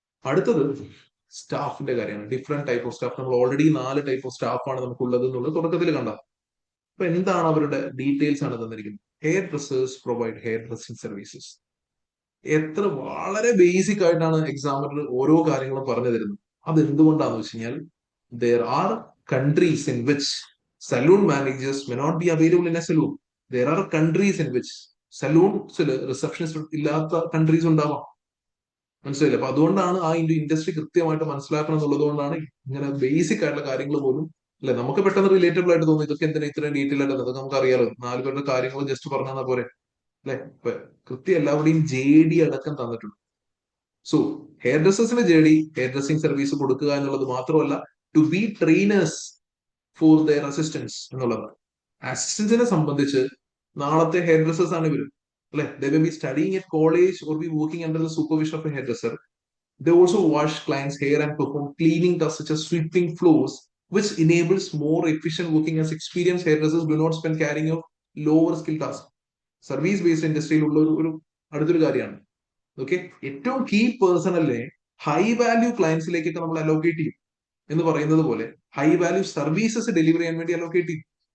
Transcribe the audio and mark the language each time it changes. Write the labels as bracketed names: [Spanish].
[Malayalam] അടുത്തത് സ്റ്റാഫിന്റെ കാര്യമാണ്. [English] Different type of staff. [Malayalam] നമ്മൾ ഓൾറെഡി 4 ടൈപ്പ് ഓഫ് സ്റ്റാഫാണ് നമുക്കുള്ളത് എന്നുള്ളത് തുടക്കത്തിൽ കണ്ട. അപ്പൊ എന്താണ് അവരുടെ ഡീറ്റെയിൽസ് ആണ് തന്നിരിക്കുന്നത്. [English] Hairdressers provide hairdressing services. [Malayalam] എത്ര വളരെ ബേസിക് ആയിട്ടാണ് എക്സാമിനർ ഓരോ കാര്യങ്ങളും പറഞ്ഞു തരുന്നത്. അത് എന്തുകൊണ്ടാന്ന് വെച്ച് കഴിഞ്ഞാൽ [English] there are countries in which saloon managers may not be available in a saloon. There are countries in which [Malayalam] സലൂൺസിൽ receptionist ഇല്ലാത്ത കൺട്രീസ് ഉണ്ടാവാം. മനസ്സിലായില്ല? അപ്പൊ അതുകൊണ്ടാണ് ആ ഇൻഡസ്ട്രി കൃത്യമായിട്ട് മനസ്സിലാക്കണം എന്നുള്ളത് കൊണ്ടാണ് ഇങ്ങനെ ബേസിക് ആയിട്ടുള്ള കാര്യങ്ങൾ പോലും അല്ലെ നമുക്ക് പെട്ടെന്ന് റിലേറ്റബിൾ ആയിട്ട് തോന്നുന്നു. ഇതൊക്കെ എന്തിനാ ഇത്രയും ഡീറ്റെയിൽ ആയിട്ട്? അതൊക്കെ നമുക്ക് അറിയാലോ. 4 പേരുടെ കാര്യങ്ങൾ ജസ്റ്റ് പറഞ്ഞാൽ പോരെ അല്ലെ? ഇപ്പൊ കൃത്യം എല്ലാവരുടെയും JD അടക്കം തന്നിട്ടുണ്ട്. So hair ഡ്രസ്സേഴ്സിന് JD hair dressing service കൊടുക്കുക എന്നുള്ളത് മാത്രമല്ല, [English] to be trainers for their assistance [Malayalam] എന്നുള്ളതാണ്. അസിസ്റ്റൻസിനെ സംബന്ധിച്ച് നാളത്തെ ഹെയർ ഡ്രസ്സേഴ്സ് ആണ് ഇവരും അല്ലെ. [English] They may be studying at college or be working under the supervision of a hairdresser. They also wash clients' hair and perform cleaning tasks such as sweeping floors which enables more efficient working as experienced hairdressers do not spend carrying of lower skill tasks. [Malayalam] Service based ഇൻഡസ്ട്രിയിലുള്ള ഒരു അടുത്തൊരു കാര്യമാണ്. Okay, ഏറ്റവും key പേഴ്സണലിനെ high value ക്ലയൻസിലേക്കൊക്കെ നമ്മൾ allocate ചെയ്യും എന്ന് പറയുന്നത് പോലെ high value services deliver ചെയ്യാൻ വേണ്ടി അലോക്കേറ്റ് ചെയ്യും.